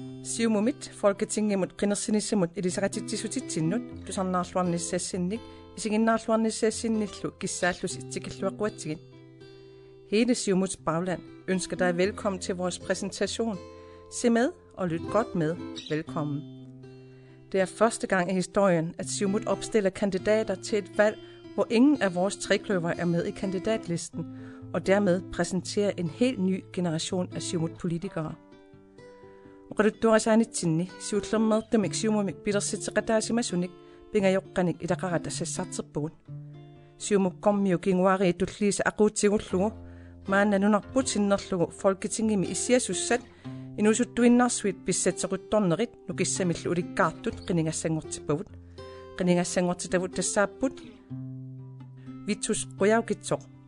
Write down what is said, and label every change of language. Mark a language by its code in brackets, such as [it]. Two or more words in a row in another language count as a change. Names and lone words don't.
[kl] Siumumit folketingemut qinnersinissamut ilisaqatitsisutitsinut tusarnaarluarnissaassinnik isiginnaarluarnissaassinillu kissaallus itsikilluaqquatsigit. [da] Hele Siumuts bagland ønsker dig velkommen til vores præsentation. Se med og lyt godt med. Velkommen. Det er første gang i historien, at Siumut opstiller kandidater til et valg, hvor ingen af vores trekløver er med i kandidatlisten, og dermed præsenterer en helt ny generation af Siumut-politikere. [kl] Uqaluttuarisaanitsinni siutllermertumik Siumumik pilersiteqataasimassunik pingajoqqanik ilaqaratassassaarterpugut. Siumukkormiu kinguari tulliisa aquutsigullugu maannanunarput sinnerlugu folketingimi issiasussat inusuttuinnaarsuit pissatequttornerit nukissamillu ulikkaartut qiningassangortipavut qiningassangortitavut tassaapput vitsus quyaukitsoq